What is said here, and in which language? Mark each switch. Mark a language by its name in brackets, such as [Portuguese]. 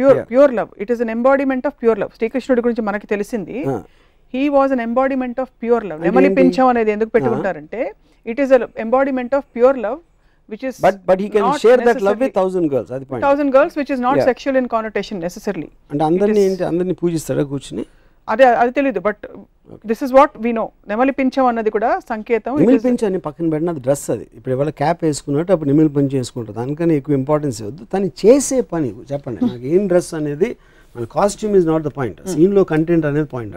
[English] Pure love, it is an embodiment of pure love. [Telugu] శ్రీకృష్ణుడి గురించి మనకి తెలిసింది, [English] He was an embodiment of pure love. [Telugu] నెమలి పింఛం అనేది ఎందుకు పెట్టుకుంటారంటే, [English] It is an embodiment of pure love, which is but he can share that love with 1,000 girls. [Telugu] Adi point. [English] 1,000 girls, which is not sexual in connotation necessarily. And [Telugu] andarni పూజిస్తాడా కూర్చుని? అది తెలియదు, [English] But this is what we know. [Telugu] నెమలి పింఛం అన్నది కూడా సంకేతం. నెమలి పింఛం పక్కన పెట్టిన డ్రెస్, అది ఇప్పుడు ఎవరు క్యాప్ వేసుకున్నట్టు అప్పుడు నెమలి పింఛం వేసుకుంటారు. దానికని ఎక్కువ ఇంపార్టెన్స్ ఇవ్వద్దు. తను చేసే పని చెప్పండి నాకు, ఏం డ్రెస్ అనేది మన [English] costume is not the point, [Telugu] సీన్లో కంటెంట్ అనేది పాయింట్.